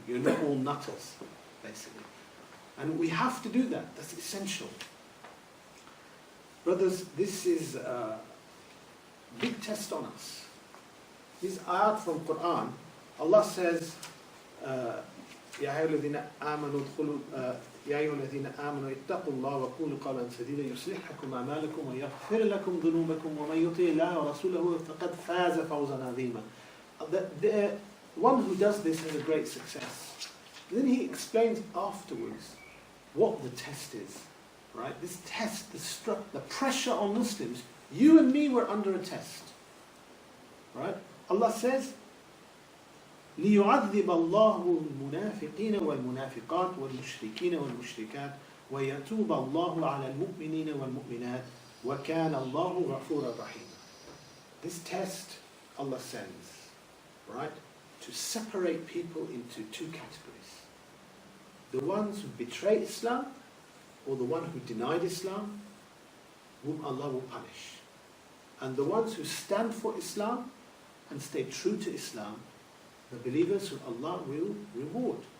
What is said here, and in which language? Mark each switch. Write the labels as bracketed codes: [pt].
[en] You're not all nutters, basically. And we have to do that. That's essential. Brothers, this is a big test on us. These ayat from Quran, Allah says, [ar] يا أيها الذين آمنوا ادخلوا يا أيها الذين آمنوا اتقوا الله وقولوا قولا سديدا يصلح لكم أعمالكم ويغفر لكم ذنوبكم ومن يطع الله ورسوله فقد فاز فوزا عظيما. [en] The one who does this has a great success. Then he explains afterwards what the test is. Right? This test, the pressure on Muslims. You and me were under a test. Right? Allah says, [ar] ليعذب الله المنافقين والمنافقات والمشركين والمشركات ويتوب الله على المؤمنين والمؤمنات وكان الله غفورا رحيما. [en] This test Allah sends, right, to separate people into two categories. The ones who betray Islam, or the one who denied Islam, whom Allah will punish. And the ones who stand for Islam and stay true to Islam, the believers who Allah will reward.